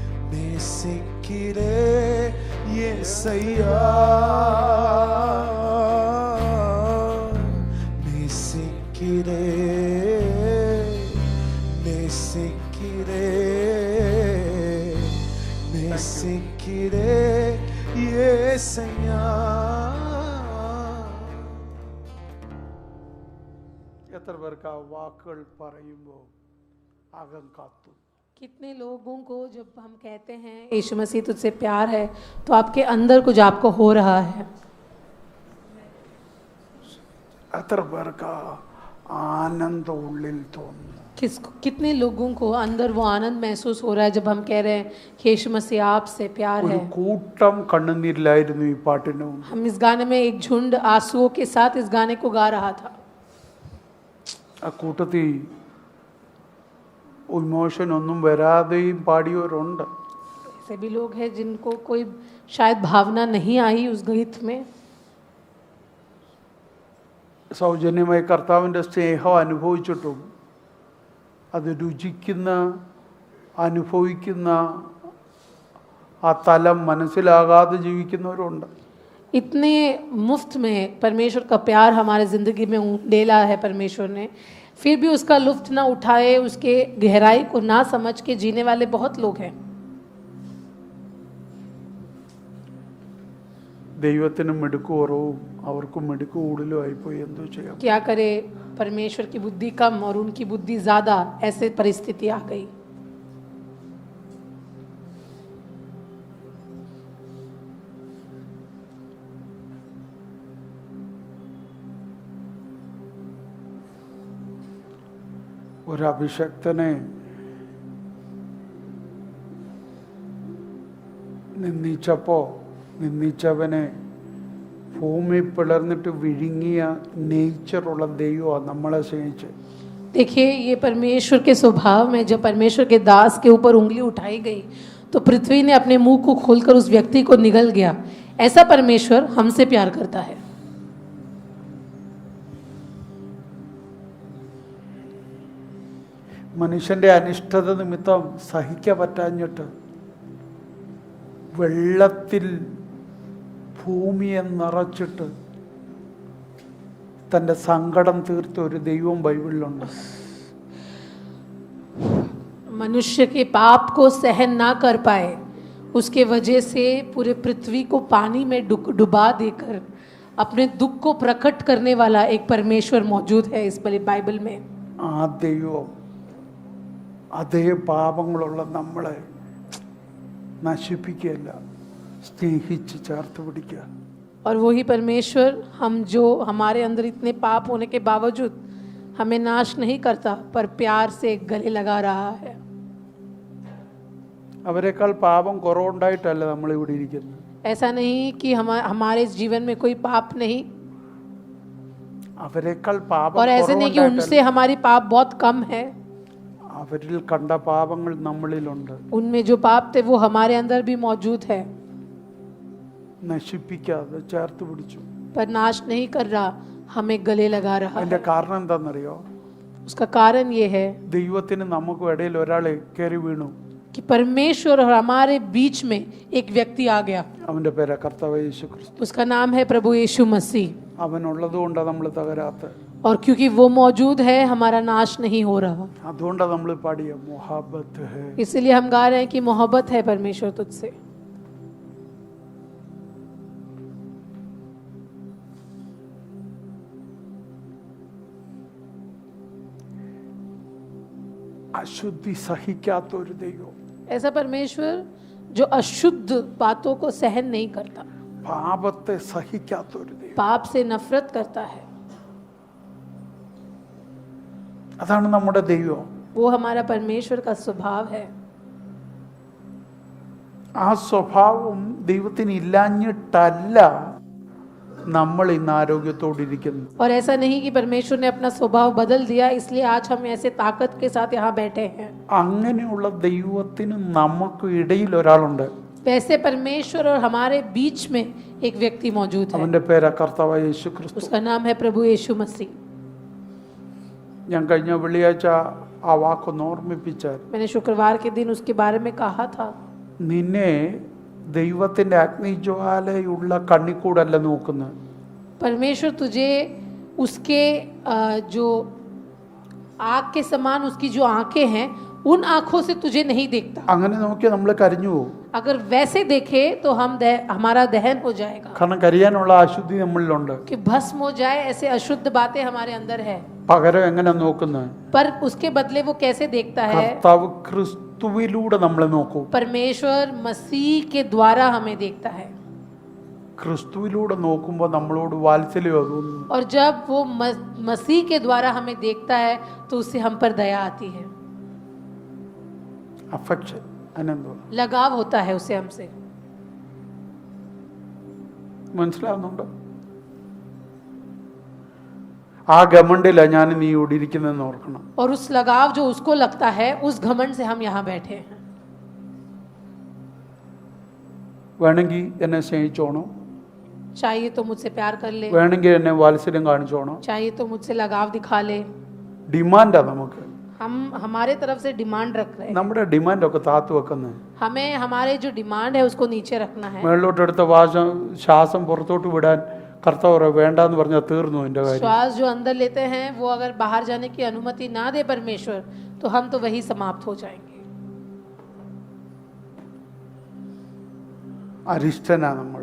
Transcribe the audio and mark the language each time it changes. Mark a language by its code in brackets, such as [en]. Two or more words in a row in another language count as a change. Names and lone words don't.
[ta] நேசிக்கிறே యేసయ్యా நேசிக்கிறே நேசிக்கிறே நேசிக்கிறே యేసయ్యా. [ml] എത്ര പേർക്ക് ആ വാക്കുകൾ പറയുമ്പോൾ അകം കാത്തു? [hi] कितने लोगों को जब हम कहते हैं यीशु मसीह तुझसे प्यार है तो आपके अंदर कुछ आपको हो रहा है? [ml] എത്ര പേർക്ക് ആനന്ദം ഉള്ളിൽ തോന്നുന്നു? [hi] कितने लोगों को अंदर वो आनंद महसूस हो रहा है जब हम कह रहे हैं कि यीशु मसीह आपसे प्यार [ml] ഒരു [hi] है? [ml] കൂട്ടം കണ്ണുനീരിലായിരുന്നു ഈ പാട്ടിന് മുമ്പ്. [hi] हम इस गाने में एक झुंड आंसुओं के साथ इस गाने को गा रहा था. [ml] ആ കൂട്ടത്തിൽ ഇമോഷൻ ഒന്നും വരാതെയും പാടിയവരുണ്ട്. [hi] ऐसे भी लोग हैं जिनको कोई शायद भावना नहीं आई उस गीत में. [ml] സൗജന്യമായി കർത്താവിൻ്റെ സ്നേഹം അനുഭവിച്ചിട്ടും അത് രുചിക്കുന്ന അനുഭവിക്കുന്ന ആ തലം മനസ്സിലാകാതെ ജീവിക്കുന്നവരുണ്ട്. [hi] इतने मुफ्त में परमेश्वर का प्यार हमारे ज़िंदगी में डेला है परमेश्वर ने, फिर भी उसका लुत्फ ना उठाए, उसके गहराई को ना समझ के जीने वाले बहुत लोग हैं. [ml] ദൈവത്തിന് മിടുക്ക് കുറവും അവർക്കും മിടുക്ക് കൂടുതലും ആയിപ്പോയി. എന്തോ ചെയ്യാം? [hi] क्या करे, परमेश्वर की बुद्धि कम और उनकी बुद्धि ज़्यादा, ऐसे परिस्थिति आ गई. [ml] ഒരു അഭിഷക്തനെ നിന്ദിച്ചവനെ ഭൂമി പിളർന്നിട്ട് വിഴുങ്ങിയ നേച്ചറുള്ള ദൈവമാണ് നമ്മളെ സ്നേഹിച്ച്. [hi] देखिए, ये परमेश्वर के स्वभाव में जब परमेश्वर के दास के ऊपर उंगली उठाई गई तो पृथ्वी ने अपने मुंह को खोलकर उस व्यक्ति को निगल गया. ऐसा परमेश्वर हमसे प्यार करता है. [ml] മനുഷ്യന്റെ അനിഷ്ടത നിമിത്തം സഹിക്കാൻ പറ്റാഞ്ഞിട്ട് വെള്ളത്തിൽ ഭൂമിയെ നിറച്ചിട്ട് തൻ്റെ സങ്കടം തീർത്ത ഒരു ദൈവം ബൈബിളിലുണ്ട്. [hi] मनुष्य के पाप को सहन ना कर पाए, उसके वजह से पूरे पृथ्वी को पानी में डुबा देकर अपने दुख को प्रकट करने वाला एक परमेश्वर मौजूद है इस बाइबल में. [ml] ആ ദൈവം അതേ പാപങ്ങളുള്ള നമ്മളെ നശിപ്പിക്കുകയല്ല, സ്നേഹിച്ച് ചേർത്ത് പിടിക്കുക. [hi] और वही परमेश्वर हम जो हमारे अंदर इतने पाप होने के बावजूद हमें नाश नहीं करता पर प्यार से गले लगा रहा है. [ml] അവരെക്കാൾ പാപം കുറവുണ്ടായിട്ടല്ല നമ്മൾ ഇവിടെ ഇരിക്കുന്നത്. [hi] ऐसा नहीं कि हमारे जीवन में कोई पाप नहीं, [ml] അവരെക്കാൾ പാപം [hi] और ऐसे नहीं कि उनसे हमारी पाप बहुत कम है. [ml] അവരിൽ കണ്ട പാപങ്ങൾ നമ്മളിലുണ്ട്. [hi] उनमें जो पाप थे वो हमारे अंदर भी मौजूद है, [ml] നശിപ്പിക്കാതെ ചേർത്ത് പിടിച്ചു. [hi] पर नाश नहीं कर रहा, हमें गले लगा रहा [ml] അതിന്റെ [hi] है. [ml] കാരണം എന്താണെന്നറിയോ? [hi] उसका कारण ये है [ml] ദൈവത്തിന് നമുക്കും ഇടയിൽ ഒരാൾ കയറി വീണു. [hi] कि परमेश्वर और हमारे बीच में एक व्यक्ति आ गया. [ml] അവന്റെ പേര് കർത്താവ് യേശു ക്രിസ്തു. [hi] उसका नाम है प्रभु यीशु मसीह. [ml] അവനുള്ളത് കൊണ്ടാണ് നമ്മൾ തകരാത്തത്. [hi] और क्योंकि वो मौजूद है हमारा नाश नहीं हो रहा, [ml] അതുകൊണ്ടാണ് നമ്മൾ പാടിയ [hi] मोहब्बत है. इसलिए हम गा रहे हैं कि मोहब्बत है परमेश्वर तुझसे. [ml] അശുദ്ധി സഹിക്കാത്ത ഒരു ദൈവം, [hi] ऐसा परमेश्वर जो अशुद्ध बातों को सहन नहीं करता, [ml] പാപത്തെ സഹിക്കാത്ത ഒരു ദൈവം. [hi] पाप से नफरत करता है. [ml] അതാണ് നമ്മുടെ ദൈവം. [hi] वो हमारा परमेश्वर का स्वभाव है. [ml] ആ സ്വഭാവം ദൈവത്തിന് ഇല്ലാഞ്ഞിട്ടല്ല നമ്മൾ ഇന്ന് ആരോഗ്യത്തോടിരിക്കുന്നു. [hi] और ऐसा नहीं कि परमेश्वर ने अपना स्वभाव बदल दिया इसलिए आज हम ऐसे ताकत के साथ यहाँ बैठे हैं. [ml] അങ്ങനെയുള്ള ദൈവത്തിന് നമുക്ക് ഇടയിൽ ഒരാളുണ്ട്. [hi] वैसे परमेश्वर और हमारे बीच में एक व्यक्ति मौजूद है. [ml] അവന്റെ പേര് കർത്താവ് യേശു ക്രിസ്തു. [hi] उसका नाम है प्रभु यीशु मसीह. [ml] ഞാൻ കഴിഞ്ഞ വെള്ളിയാഴ്ച ആ വാക്കൊന്ന് ഓർമ്മിപ്പിച്ചാൽ, [hi] मैंने शुक्रवार के दिन उसके बारे में कहा था. [ml] നിന്നെ ദൈവത്തിൻ്റെ അഗ്നിജ്വാലയുള്ള കണ്ണിക്കൂടല്ല നോക്കുന്നത്. [hi] परमेश्वर तुझे उसके जो आग के समान उसकी जो आंखें हैं उन आंखों से तुझे नहीं देखता. [ml] അങ്ങനെ നോക്കിയാൽ നമ്മൾ കരിഞ്ഞു പോകും. [hi] अगर वैसे देखे तो हमारा दहन हो जाएगा. [ml] കാരണം കരിയാനുള്ള അശുദ്ധി നമ്മളിലുണ്ട്. [hi] कि भस्म हो जाए ऐसे अशुद्ध बातें हमारे अंदर है. [ml] പകരം എങ്ങനെ നോക്കുന്നത്? [hi] पर उसके बदले वो कैसे देखता है? [ml] കർത്താവ് ക്രിസ്തുവിലൂടെ നമ്മളെ നോക്കും. [hi] परमेश्वर मसीह के द्वारा हमें देखता है. [ml] ക്രിസ്തുവിലൂടെ നോക്കുമ്പോൾ നമ്മളോട് വാത്സല്യം തോന്നുന്നു. [hi] और जब वो मसीह के द्वारा हमें देखता है तो उससे हम पर दया आती है. [ml] അഫെക്ഷൻ, അനന്തം, [hi] लगाव होता है उससे हमसे. [ml] മനസ്സിലാവുന്നുണ്ടോ? ആ ഗമണ്ടില ഞാൻ നീ ഇവിടെ ഇരിക്കുന്നതെന്ന് ഓർക്കണം. [hi] और उस लगाव जो उसको लगता है उस घमंड से हम यहाँ बैठे हैं. [ml] വേണമെങ്കിൽ എന്നെ സ്നേഹിച്ചോണം, [hi] चाहिए तो मुझसे प्यार कर ले, [ml] വേണമെങ്കിൽ എന്നെ വാത്സല്യം കാണിച്ചോണം. [hi] चाहिए तो मुझसे लगाव दिखा ले. [ml] ഡിമാൻഡാ നമുക്ക്. [hi] हम हमारे तरफ से डिमांड रख रहे हैं. [ml] നമ്മുടെ ഡിമാൻഡൊക്കെ താത്തു വെക്കുന്നത്. [hi] हमें हमारे जो डिमांड है उसको नीचे रखना है. [ml] മേളിലോട്ടെടുത്ത ശ്വാസം പുറത്തോട്ട് വിടാൻ കർത്താവ് വേണ്ടാന്ന് പറഞ്ഞാൽ തീർന്നു എൻ്റെ കാര്യം. [hi] श्वास जो अंदर लेते हैं वो अगर बाहर जाने की अनुमति ना दे परमेश्वर तो हम तो वही समाप्त हो जाएंगे. [ml] അരിഷ്ടനാ നമ്മൾ,